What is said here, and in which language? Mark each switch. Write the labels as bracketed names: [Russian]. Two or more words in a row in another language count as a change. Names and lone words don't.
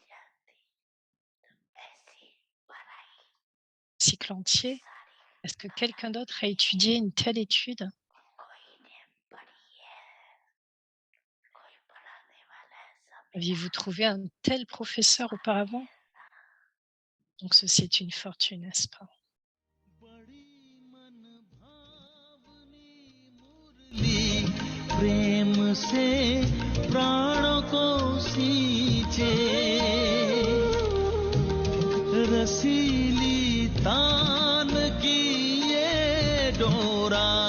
[French] Cycle entier. Est-ce que quelqu'un d'autre a étudié une telle étude? Aviez-vous trouvé un tel professeur auparavant? Donc ceci est une fortune, n'est-ce pas? [Hindi] प्रेम से प्राणों को सींचे रसीली तान की ये डोरा